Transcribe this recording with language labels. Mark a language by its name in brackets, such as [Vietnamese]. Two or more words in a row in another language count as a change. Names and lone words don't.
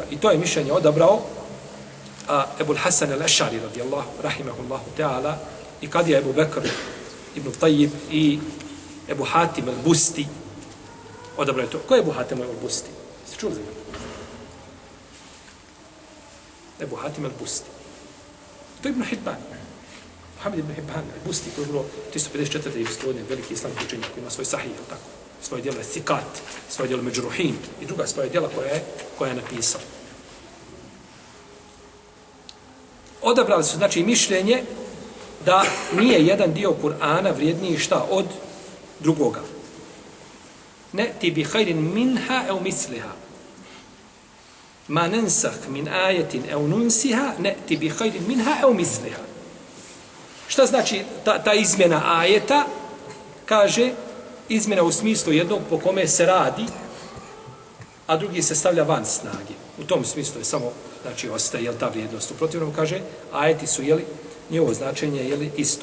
[Bosnian] I to je mišljenje odabrao Ebul Hasan al-Ešari [Arabic] رضي الله رحمه الله تعالى [Bosnian] i kadija Ebu Bekr ibn Tajib i Ebu Hatim al-Busti odabrao je to. Ko je Ebu Hatim al-Busti? Ste čuli za njega? Ebu Hatim al-Busti. To je Ibn Hibban. Muhammed ibn Hibban, Busti, koji je bilo 354. godine, veliki islamski učenjak, koji ima svoj sahih, tako. Svoje djelo je Thikat, svoje djelo Međruhin i druga svoje djela koja je napisao. Odabrali su, znači, mišljenje da nije jedan dio Kur'ana vrijedniji šta od drugoga. [Arabic] نأت بخير منها أو مثلها. ما ننسخ من آية أو ننسها نأت بخير منها أو مثلها. [Bosnian] Šta znači ta izmjena ajeta? Kaže, izmjena u smislu jednog po kome se radi, a drugi se stavlja van snage. U tom smislu je samo, znači, ostaje ta vrijednost. U protivnom kaže, ajeti su, njegovo značenje je isto.